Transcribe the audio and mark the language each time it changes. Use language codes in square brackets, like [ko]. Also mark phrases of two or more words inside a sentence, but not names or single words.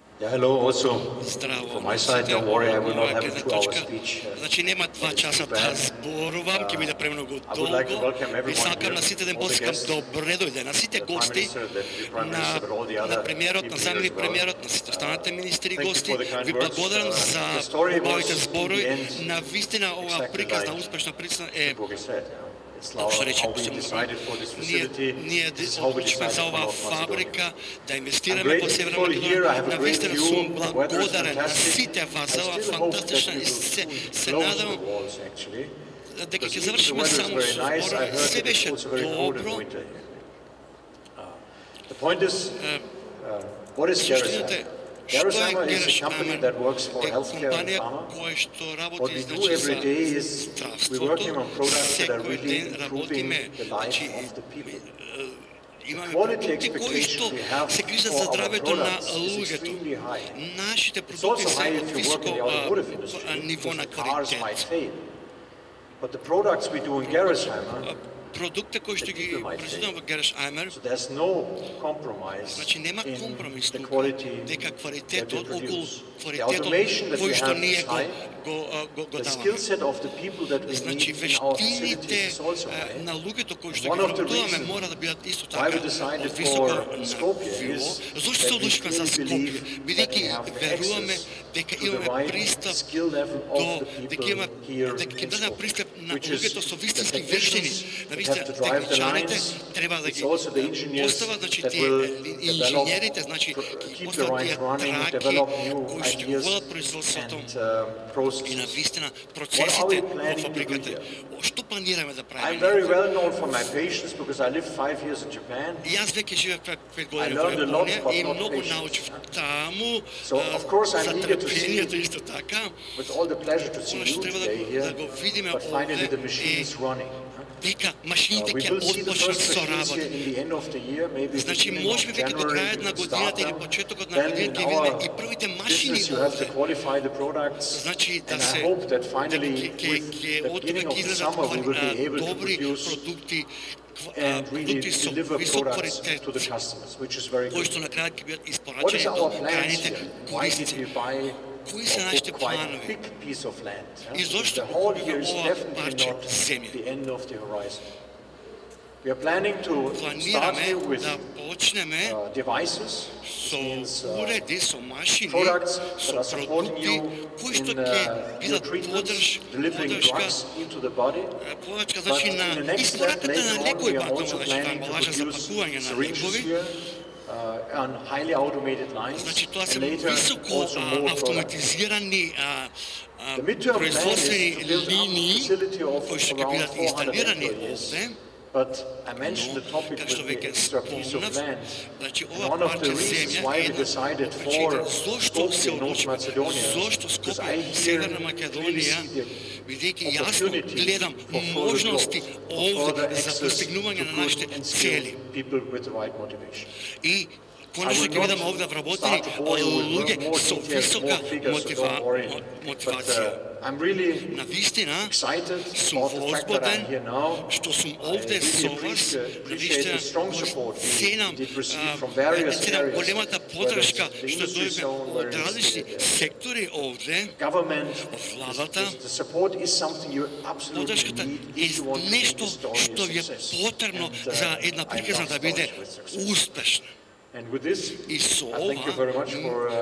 [en] Yeah, hello also [mk] Здраво [en] from my [mk] на [en] side. [mk] сите, [en] Don't worry, I will not [mk] моја [en] have a [mk] гледна [en] 2-hour [mk] точка. [en] speech. [mk] Значи нема 2 часа да зборувам, ќе биде премногу [en] I would like to [mk] долго. [en] welcome [mk] И [en] everyone [mk] сакам [en] here, [mk] на сите да им [en] all the [mk] посакам [en] guests, [mk] добре дојде на сите [en] the Prime [mk] гости, [en] Minister, the Deputy Prime [mk] на [en] Minister, but all the other [mk] премиерот, на [en] people here [mk] заместник [en] as well. [mk] премиерот, на сите останалите министри и [en] Thank you [mk] гости. [en] for the kind [mk] Ви [en] words. [mk] благодарам [en] The [mk] за [en] story [mk] убавите [en] was, in [mk] зборови. [en] the end, [mk] На вистина оваа [en] exactly [mk] приказ на [en] like [mk] успешна причина [en] Mr. Bogi said. It's how we decided for this facility. [mk] Ние [en] This is how we [mk] одлучивме [en] decided [mk] за [en] for [mk] оваа [en] North Macedonia. [mk] фабрика да [en] I'm [mk] инвестираме во Северна [en] grateful here. I have [mk] Македонија. [en] a [mk] На [en] great [mk] вистина [en] view. [mk] сум [en] The weather is [mk] благодарен на [en] fantastic. [mk] сите вас [en] I [mk] за оваа [en] still hope that [mk] фантастична [en] we [mk] и [en] will [mk] се [en] close the [mk] надевам [en] walls, actually. [mk] дека [en] Because [mk] ќе [en] even the [mk] завршиме [en] weather is [mk] само [en] very [mk] со [en] nice. I [mk] збора. [en] heard [mk] Се [en] that it's [mk] беше [en] also very cold in [mk] добро. [en] winter here. The point is, what is [mk] Суштината [en] Gerresheimer? [mk] што е [en] Gerresheimer is a company [mk] Gerresheimer? [en] that works for [mk] Е [en] healthcare and [mk] компанија [en] pharma. [mk] која што [en] What [mk] работи [en] we do [mk] значи [en] every [mk] за [en] day is we're working [mk] здравството. [en] on products that are [mk] Секој [en] really [mk] ден [en] improving [mk] работиме [en] the life [mk] значи [en] of the people. [mk] имаме [en] Quality [mk] продукти кои што [en] expectation we have [mk] се грижат [en] for [mk] за [en] our [mk] здравето на [en] products is [mk] луѓето. [en] extremely high. [mk] Нашите [en] It's [mk] продукти [en] also [mk] се [en] high [mk] од [en] if you work in [mk] високо [en] the automotive industry, [mk] ниво [en] because [mk] на [en] the cars might [mk] квалитет. [en] fail. But the products we do in Gerresheimer, [mk] Продуктите кои што ги произведуваме во Gerresheimer, [en] so there's no compromise [mk] значи нема [en] in [mk] компромис [en] the [mk] тука [en] quality [mk] дека [en] that we [mk] квалитетот околу [en] produce. The [mk] квалитетот [en] automation that we [mk] кој што [en] have [mk] ние [en] inside, [mk] го [en] the skill [mk] даваме. [en] set of the people that we [mk] Значи [en] need in our [mk] вештините [en] facilities is also high. [mk] на луѓето кои што [en] One [mk] ги [en] of the [mk] работуваме [en] reasons [mk] мора да бидат исто [en] why [mk] така [en] we decided [mk] од високо [en] for Skopje [mk] ниво. [en] is [mk] Зошто се [en] that we [mk] одлучивме за [en] clearly [mk] Скопје? [en] believe that [mk] Бидејќи [en] we have the [mk] веруваме [en] access [mk] дека [en] to the [mk] имаме [en] right [mk] пристап [en] skill level [mk] до [en] of the [mk] дека [en] people [mk] имаме [en] here [mk] дека ќе [en] in [mk] дадеме [en] Skopje, [mk] пристап на [en] which is [mk] луѓето со [en] the [mk] вистински вештини. [en] technicians [mk] На [en] that [mk] вистина [en] have to drive the [mk] техничарите [en] lines. [mk] треба да [en] It's [mk] ги [en] also the engineers [mk] постават, значи [en] that [mk] тие [en] will [mk] инженерите, [en] develop, [mk] значи ќе [en] keep the [mk] постават [en] lines [mk] тие [en] running, [mk] траки [en] develop new [mk] кои што ги [en] ideas [mk] водат производството [en] and [mk] и на [en] processes. [mk] вистина [en] What are [mk] процесите [en] we [mk] во [en] planning to do [mk] фабриката. [en] here? [mk] Што планираме да [en] I'm [mk] правиме? [en] very well known for my patience because I lived 5 years in Japan. [mk] И аз веќе живеев 5 години во [en] learned a lot, [mk] Јапонија [en] but [mk] и [en] not [mk] многу [en] patience. [mk] научив таму [en] So, of course, I'm [mk] за [en] eager to see, [mk] трпението исто така. [en] with all the pleasure to see [mk] Она [en] you [mk] што треба [en] today [mk] да [en] here, [mk] го видиме [en] but finally the [mk] овде [en] machine [mk] е [en] is running. [mk] дека машините [en] We [mk] ќе [en] will see the [mk] отпочнат [en] first [mk] со [en] machines here [mk] работа. [en] in the end of the year, maybe [mk] Значи [en] beginning [mk] може би [en] of [mk] веќе до [en] January [mk] крајот [en] we [mk] на [en] will start [mk] годината или [en] them. [mk] почетокот на [en] Then [mk] годината [en] in [mk] ќе видиме [en] our [mk] и првите машини [en] business you have to [mk] овде. [en] qualify the products, [mk] Значи да [en] and I [mk] се [en] hope that finally [mk] ќе [en] with the [mk] од [en] beginning [mk] тука [en] of [mk] ќе [en] the [mk] излезат [en] summer we will be able to [mk] добри [en] produce [mk] продукти, [en] and really [mk] продукти со [en] deliver [mk] висок [en] products [mk] квалитет, [en] to the customers, which is very [mk] кои [en] good. [mk] што на крајот ќе бидат [en] What is [mk] испорачени [en] our [mk] до [en] plans [mk] крајните [en] here? Why did [mk] корисници. [en] we buy [mk] Кои се нашите [en] quite a [mk] планови? [en] big piece of land? [mk] И зошто [en] The whole [mk] купуваме [en] year is [mk] ова [en] definitely [mk] парче [en] not [mk] земја? [en] the end of the horizon. We are planning to start [mk] Планираме [en] here with [mk] да почнеме [en] devices, [mk] со уреди, со машини, [en] products that are [mk] со [en] supporting [mk] продукти [en] you [mk] кои што [en] in [mk] ќе [en] your [mk] бидат [en] treatments, delivering [mk] подршка, [en] drugs into the body. [mk] поддршка [en] But [mk] значи [en] in [mk] на [en] the next step, [mk] испораката [en] later [mk] на [en] on, [mk] лекови, [en] we are also [mk] значи [en] planning to [mk] амбалажа за [en] produce [mk] пакување на [en] syringes [mk] лекови. [en] here on highly automated lines, [mk] Значи тоа се [en] and later [mk] високо [en] also more products. [mk] автоматизирани [en] The midterm plan [mk] производствени [en] is to build up a [mk] линии [en] facility of [mk] кои што ќе [en] around [mk] бидат [en] 400 [mk] инсталирани [en] employees. [mk] овде. [en] But I mentioned the topic [mk] Како [en] with [mk] што [en] the [mk] веќе [en] extra piece of [mk] спомнав, [en] land. [mk] значи [en] And [mk] ова [en] one of the [mk] парче [en] reasons [mk] земја [en] why [mk] е [en] we [mk] една од [en] decided for [mk] причините зошто се [en] Skopje, North [mk] одлучивме, [en] Macedonia, [mk] зошто [en] because I [mk] Скопје, [en] here [mk] Северна [en] really [mk] Македонија, [en] see the [mk] бидејќи јасно [en] opportunity [mk] гледам [en] for further [mk] можности [en] growth, for further [mk] овде за [en] access [mk] постигнување [en] to [mk] на [en] good [mk] нашите [en] and [mk] цели. [en] skilled people with the right motivation. [mk] И конечно ќе видиме овде вработени луѓе со висока мотивација. [en] I'm really [mk] На вистина [en] excited [mk] сум [en] about the fact that I'm here [mk] возбуден [en] now. [mk] што сум [en] I [mk] овде [en] really [mk] со вас. На [en] appreciate the strong support we [mk] ценам [en] did receive from various areas, [mk] големата поддршка [en] whether it's the [mk] што [en] industry [mk] дојде [en] zone, [mk] од [en] whether it's [mk] различни [en] the [mk] сектори овде. [en] government. [mk] Владата, [en] The support is something you absolutely [mk] поддршката [en] need [mk] е [en] if you want to make [mk] нешто [en] this story [mk] што [en] a [mk] ви е [en] success. [mk] потребно [en] And, [mk] за една [en] I [mk] приказна [en] love [mk] да биде [en] stories with success. [mk] успешна. [en] And with this, [mk] И со [en] I thank you [mk] ова, [en] very much for [mk] би сакала да ви